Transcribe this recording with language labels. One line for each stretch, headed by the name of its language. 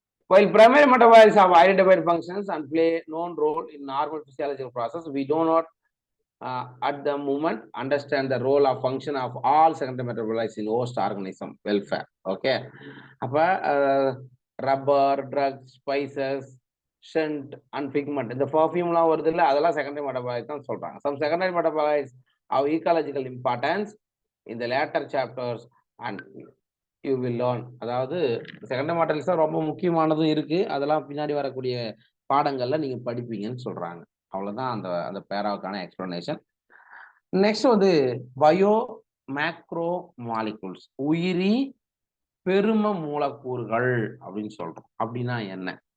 English: While primary metabolites have identified functions and play known role in normal physiological process, we do not at the moment understand the role of function of all secondary metabolites in host organism welfare. Okay.
Tamil: அப்ப rubber, drugs, spices, send and pigment, இந்த பர்ஃபியூம்லாம் வருது இல்லை, அதெல்லாம் secondary metabolites தான் சொல்றாங்க.
English: Some secondary metabolites have ecological importance in the later chapters and you will learn.
Tamil: அதாவது secondary metabolites தான் ரொம்ப முக்கியமானதும் இருக்கு, அதெல்லாம் பின்னாடி வரக்கூடிய பாடங்கள்ல நீங்க படிப்பீங்கன்னு சொல்றாங்க. அவ்வளவுதான் அந்த அந்த பேராவுக்கான எக்ஸ்பிளனேஷன். நெக்ஸ்ட் வந்து பயோ மேக்ரோ மாலிகூல்ஸ், உயிரி பெரும மூலக்கூறுகள் அப்படின்னு சொல்றோம். அப்படின்னா என்ன?